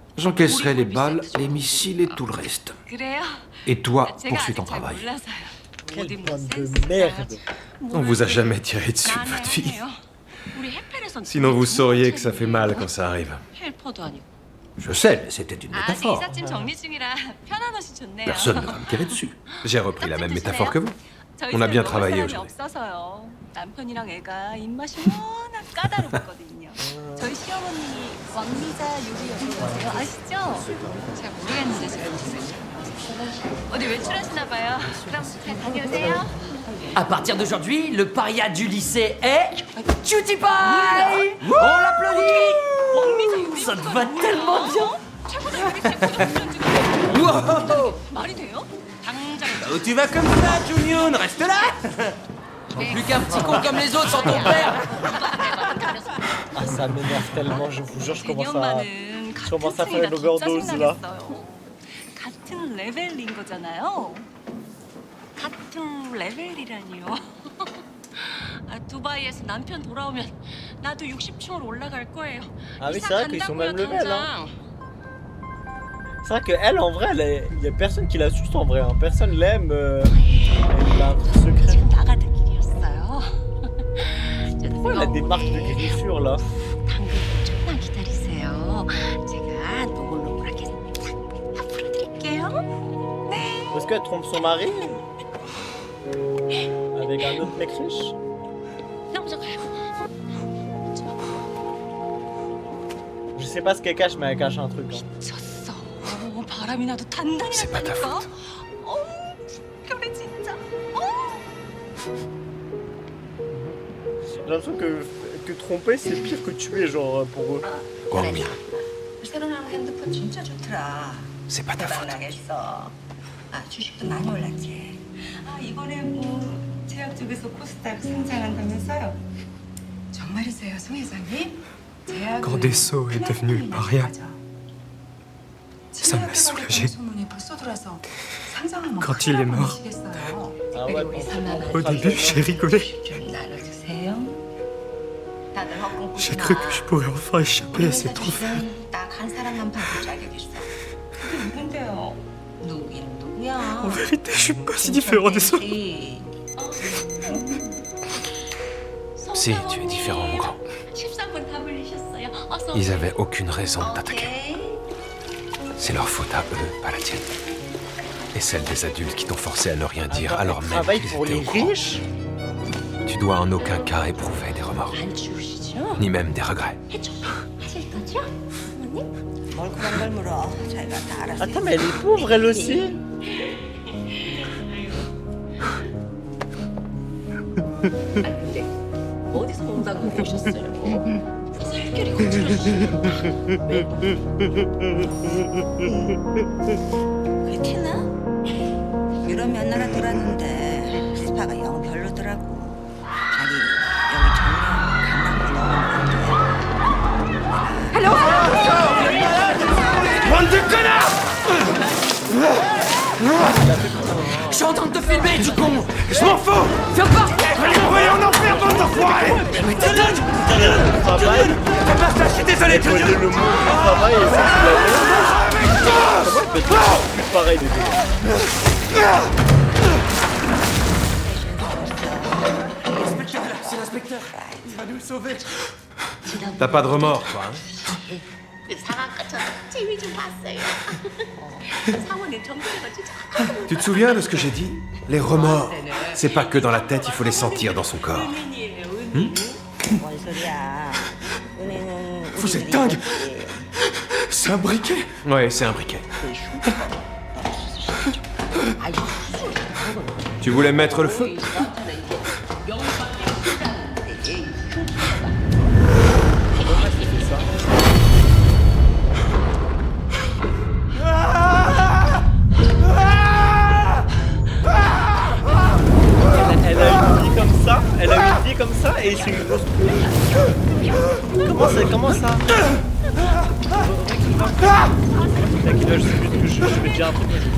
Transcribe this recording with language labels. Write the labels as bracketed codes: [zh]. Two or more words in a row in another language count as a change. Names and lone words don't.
[fr] J'encaisserai les balles, les missiles et tout le reste. Et toi, poursuis ton travail. Quelle bande de merde. On vous a jamais tiré dessus de votre vie. Sinon vous sauriez que ça fait mal quand ça arrive. Je sais, mais c'était une métaphore. [ko] 이삿짐 정리 중이라 편한 옷이 좋네요. [fr] Personne ne va me tirer dessus. J'ai repris la même métaphore que vous. On a bien travaillé aujourd'hui. [ko] 없어서요. 남편이랑 애가 입맛이 워낙 까다롭거든요. 저희 시어머님이 왕미자 요리여세요. 아시죠? 잘 모르겠는데 잘 모르겠어요. 어디 외출하시나 봐요. 그럼 잘 다녀오세요. [fr] À partir d'aujourd'hui, le paria du lycée est Cutie Pie. On l'applaudit. Ça te va tellement bien. Wow. [ko] 말이 돼요? 당장 [fr] Où tu vas comme ça, Junior? Reste là. Plus qu'un petit con comme les autres sans ton père. Ah, ça m'énerve tellement, je vous jure, je commence à faire une overdose là. [ko] 같은 레벨인 거잖아요. 같은 레벨이라니요. 아, 두바이에서 남편 돌아오면 나도 60층으로 올라갈 거예요. [fr] Ah oui, [ko] 이사 [fr] c'est vrai qu'ils sont [ko] 간다고요, [fr] même level, [ko] 당장. [fr] hein. C'est vrai qu'elle, en vrai, il y a personne qui la suce en vrai, hein. Personne l'aime. Elle a un truc secret. [ko] 지금 나가는 길이었어요. [fr] Pourquoi elle a des marques de griffures là? [ko] 당근 조금만 기다리세요. 제가 노골노골하게 다 풀어드릴게요. 네. [fr] Est-ce qu'elle trompe son mari? Avec un autre mec riche? [ko] 먼저 가요. [fr] Je sais pas ce qu'elle cache, mais elle cache un truc. Hein. [ko] 미쳤어. 바람이 나도 단단히 났다니까. 그래 진짜. [fr] J'ai l'impression que tromper c'est pire que tuer, genre pour eux. Guangmin, [ko] 새로 나온 핸드폰 진짜 좋더라. [fr] c'est pas ta faute. [ko] 나겠어. 아 주식도 많이 올랐지. 아 이번에 뭐 제약 쪽에서 코스닥 상장한다면서요? 정말이세요, 송 회장님? [fr] Quand Dessau est devenu le paria, ça m'a soulagé. Quand il est mort, au début j'ai rigolé. J'ai cru que je pourrais enfin échapper à ces trophées. [ko] 딱한 사람만 봐도 자격있어. 그게 누군데요? 누구긴 누구야? [fr] En vérité, je suis pas si différent des autres. Si, tu es différent, mon grand. [ko] 13번 다 불리셨어요. 어서 [fr] Ils avaient aucune raison de t'attaquer. C'est leur faute à eux, pas la tienne. Et celle des adultes qui t'ont forcé à ne rien dire alors même Travail qu'ils pour étaient les au courant. riches. Tu dois en aucun cas éprouver des remords. Ni même des regrets. [ko] 하실 거죠? 어머님? 뭘 그런 걸 물어. 자기가 다 알아서. [fr] Attends, mais elle est pauvre elle aussi. [ko] 근데 어디서 온다고 오셨어요? 살결이 거칠었어요. 그게 티나? 유럽 몇 나라 돌았는데 스파가 영 별로더라고. 자기 여기 정리하고 강남으로 넘어오는데. [fr] Allô? Bande de connards! Je suis en train de te filmer, tu con! Je m'en fous! Viens pas! Allez, envoyez en enfer, bande d'enfoirés! Mais t'es dingue! Fais pas ça, je suis désolé, tu le monde du travail et ça c'est la même. Comment elle peut être plus pareil du C'est l'inspecteur! Il va nous le sauver! T'as pas de remords, toi, hein? [ko] 상아까처럼 TV 좀 봤어요. 사원은 정글해가지고 [fr] Tu te souviens de ce que j'ai dit? Les remords, c'est pas que dans la tête, il faut les sentir dans son corps. [ko] 뭔 소리야. 은혜는 [fr] Vous êtes dingue! C'est un briquet! Ouais, c'est un briquet. Tu voulais mettre le feu? Elle a une vie comme ça, elle a une vie comme ça et c'est une grosse Comment ça Mec, là, je sais plus que je vais dire un truc.